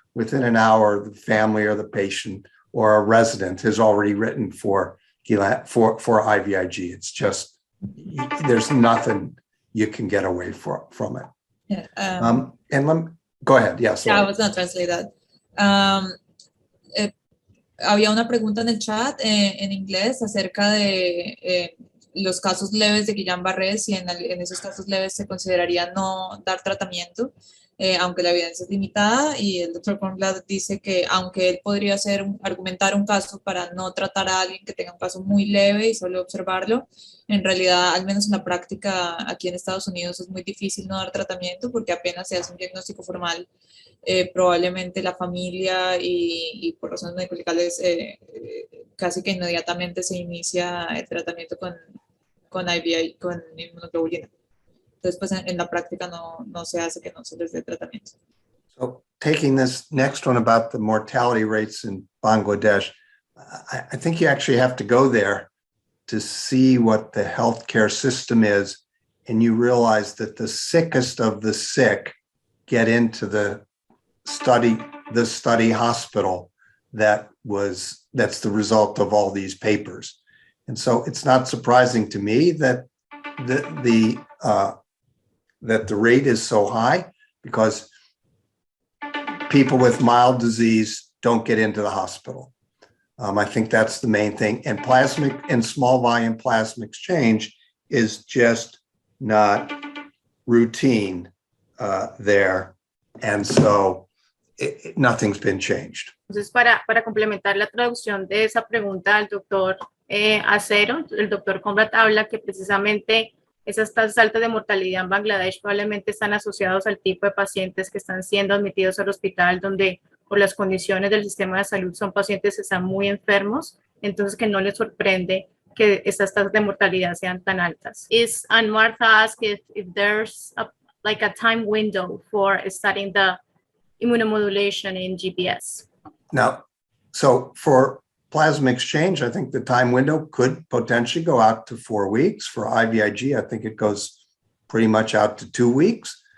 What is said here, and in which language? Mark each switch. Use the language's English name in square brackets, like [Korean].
[English] Within an hour, the family or the patient or a resident has already written for IVIG. It's just, there's nothing you can get away from it. Yeah, Go ahead. Yeah, sorry. Yeah, I was going to translate that. [Spanish] Había una pregunta en el chat en inglés acerca de los casos leves de Guillain-Barré, si en esos casos leves se consideraría no dar tratamiento, aunque la evidencia es limitada, y el doctor Cornblath dice que aunque él podría argumentar un caso para no tratar a alguien que tenga un caso muy leve y solo observarlo, en realidad, al menos en la práctica aquí en Estados Unidos es muy difícil no dar tratamiento porque apenas se hace un diagnóstico formal, probablemente la familia y por razones médicas casi que inmediatamente se inicia el tratamiento con IVI, con inmunoglobulina. Entonces, pues en la práctica no se hace que no se les dé tratamiento. [English] So taking this next one about the mortality rates in Bangladesh, I think you actually have to go there to see what the healthcare system is, and you realize that the sickest of the sick get into the study hospital that's the result of all these papers. And so it's not surprising to me that the rate is so high, because people with mild disease don't get into the hospital. I think that's the main thing. And plasmic and small volume plasma exchange is just not routine there. And so nothing's been changed. [Spanish] Entonces, para complementar la traducción de esa pregunta al doctor Acero, el doctor Cornblath habla que precisamente esas tasas altas de mortalidad en Bangladesh probablemente están asociados al tipo de pacientes que están siendo admitidos al hospital, donde por las condiciones del sistema de salud son pacientes que están muy enfermos, entonces que no les sorprende que estas tasas de mortalidad sean tan altas. [English] And Martha asked if there's a time window for studying the immunomodulation in GBS. Now, so for plasma exchange, I think the time window could potentially go out to 4 weeks. For IVIG, I think it goes pretty much out to 2 weeks.